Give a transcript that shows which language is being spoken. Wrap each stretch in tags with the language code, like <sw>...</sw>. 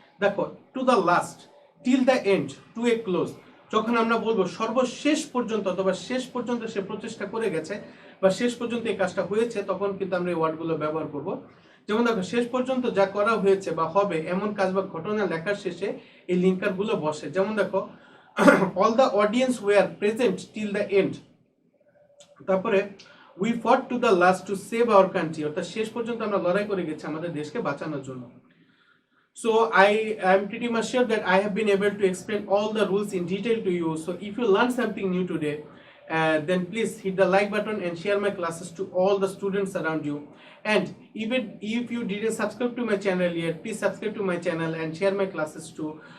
<en>দেখো, to the last, till the end, to a close.</en> <bn>যখন আমরা বলবো সর্বশেষ পর্যন্ত অথবা শেষ পর্যন্ত সে প্রচেষ্টা করে গেছে বা শেষ পর্যন্ত এই কাজটা হয়েছে, তখন কিন্তু আমরা এই ওয়ার্ডগুলো ব্যবহার করব। যেমন দেখো, শেষ পর্যন্ত যা করা হয়েছে বা হবে এমন কাজ বা ঘটনা লেখার শেষে এই লিঙ্কারগুলো বসে। যেমন দেখো,</bn> <en>all the audience were present till the end. তারপরে we fought to the last to save our country,</en> <bn>অর্থাৎ শেষ পর্যন্ত আমরা লড়াই করে গেছি আমাদের দেশকে বাঁচানোর জন্য.</bn> <en>So I am pretty much sure that I have been able to explain all the rules in detail to you. So if you learned something new today, then please hit the like button and share my classes to all the students around you. And even if you didn't subscribe to my channel yet, please subscribe to my channel and share my classes too.</en>